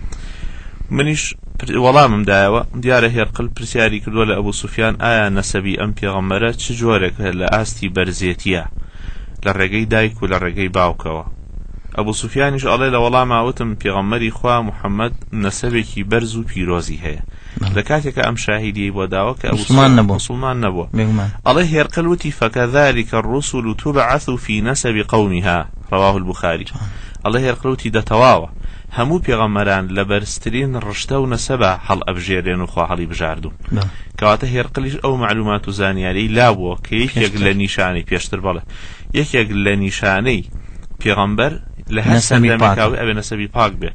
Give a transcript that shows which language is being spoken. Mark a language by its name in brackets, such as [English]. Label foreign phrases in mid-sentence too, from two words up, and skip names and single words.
[Central Kurdish] منیش وەڵامم دایەوە دیارە هێرقل پرسیاری کردووە لە ئەبوو سوفیان ئایا نەسەبی ئەم پێغەمبەرە چ جۆرێک لە ئاستی بەرزێتیە لە ڕێگەی دایک و لە ڕێگەی باوکەوە. ئەبوو سوفیانیش ئەڵێ لە وەڵاماوتم پێغەمبەری خوا محەممەد نەسەبێکی بەرز و پیرۆزی هەیە. لە کاتێکە ئەم شاهیدی بۆ داوە کە مسلمان نەبووە. ئەڵێ هێرقل وتی [Arabic] فەکەذلك الرسل تبعث في نسب قومها رواه البخاري. [Central Kurdish] ئەڵێ هێرقل وتی دەتەواوە هەموو پێغەمبەران لە بەرزترین ڕشتە و نەسەبە هەڵ ئەبژێرێن و خوا هەڵی بژاردوون. کەواتە هێرقلیش ئەو معلومات و زانیاری لابووە کە یەکێک لە نیشانەی پێشتر بەڵێ یەکێک لە نیشانەی پێغەمبەر لە هەر سەردەمێکاوی ئەبێ نەسەبی پاک بێ.